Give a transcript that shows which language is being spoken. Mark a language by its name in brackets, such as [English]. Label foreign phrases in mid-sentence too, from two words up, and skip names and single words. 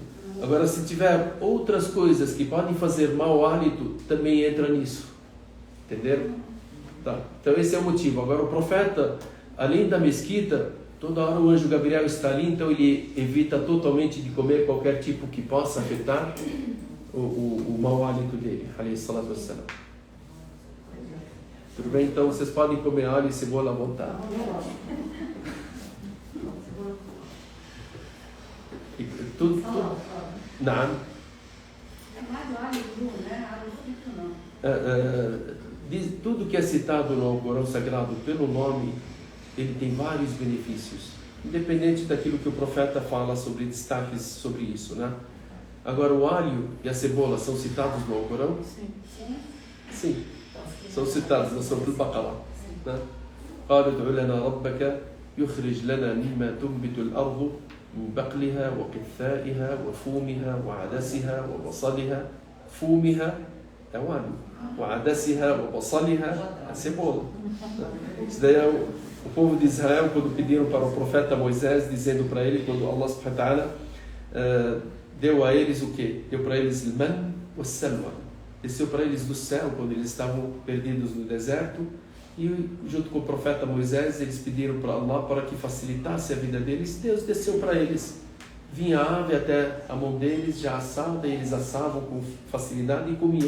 [Portuguese] Agora, se tiver outras coisas que podem fazer mau hálito, também entra nisso. Entenderam? Tá. Então esse é o motivo. Agora o profeta, além da mesquita, toda hora o anjo Gabriel está ali, então ele evita totalmente de comer qualquer tipo que possa afetar o mau hálito dele. [Arabic] عليه الصلاة والسلام. [Portuguese] Tudo bem? Então vocês podem comer alho e cebola à vontade. Tudo. Não. É mais o alho cru, né? Alho frito não. Tudo que é citado no Alcorão Sagrado pelo nome, ele tem vários benefícios, independente daquilo que o profeta fala sobre destaques sobre isso, né? Agora, o alho e a cebola são citados no Alcorão? Sim. São citados na Surah Al-Baqarah, né? [Arabic] قَالُوا ادْعُ لَنَا رَبَّكَ يُخْرِجْ لَنَا مِمَّا تُنْبِتُ الْأَرْضُ من بقلها وقثائها وفومها وعدسها وبصلها فومها [Portuguese] é o alho. [Arabic] وعدسها وبصلها [Portuguese] a cebola. Isso daí é o povo de Israel, quando pediram para o profeta Moisés, dizendo para ele, quando Allah [Arabic] سبحانه وتعالى [Portuguese] deu a eles o quê? Deu para eles o man e o salwa. Desceu para eles do céu, quando eles estavam perdidos no deserto, e junto com o profeta Moisés, eles pediram para Allah para que facilitasse a vida deles. Deus desceu para eles. Vinha a ave até a mão deles, já assada, e eles assavam com facilidade e comiam.